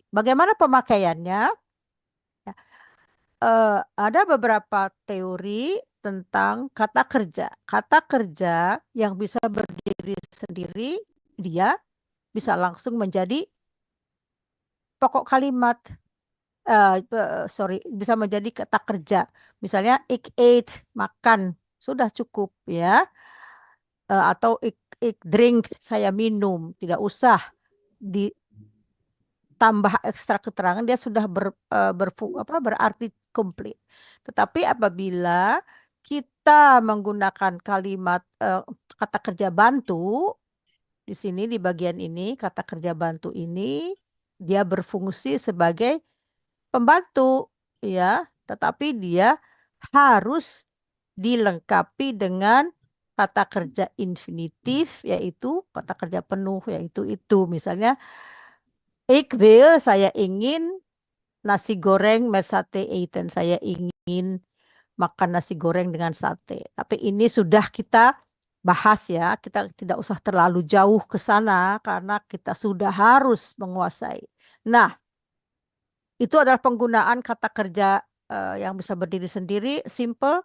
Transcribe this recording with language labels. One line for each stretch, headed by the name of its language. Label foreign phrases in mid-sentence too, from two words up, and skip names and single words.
Indonesian: Bagaimana pemakaiannya? Ya, ada beberapa teori tentang kata kerja. Kata kerja yang bisa berdiri sendiri, dia bisa langsung menjadi pokok kalimat. Bisa menjadi kata kerja.
Dutch: Misalnya ik eet,
Indonesian: makan, sudah cukup ya. Atau
Dutch: ik drink,
Indonesian: saya minum, tidak usah ditambah ekstra keterangan, dia sudah berarti komplit. Tetapi apabila kita menggunakan kalimat kata kerja bantu, di sini di bagian ini kata kerja bantu ini dia berfungsi sebagai pembantu ya, tetapi dia harus dilengkapi dengan kata kerja infinitif, yaitu kata kerja penuh, yaitu itu. Misalnya,
Dutch: ik wil,
Indonesian: saya ingin nasi goreng
Dutch: met sate eten.
Indonesian: Saya ingin makan nasi goreng dengan sate. Tapi ini sudah kita bahas ya. Kita tidak usah terlalu jauh ke sana karena kita sudah harus menguasai. Nah, itu adalah penggunaan kata kerja yang bisa berdiri sendiri, simple.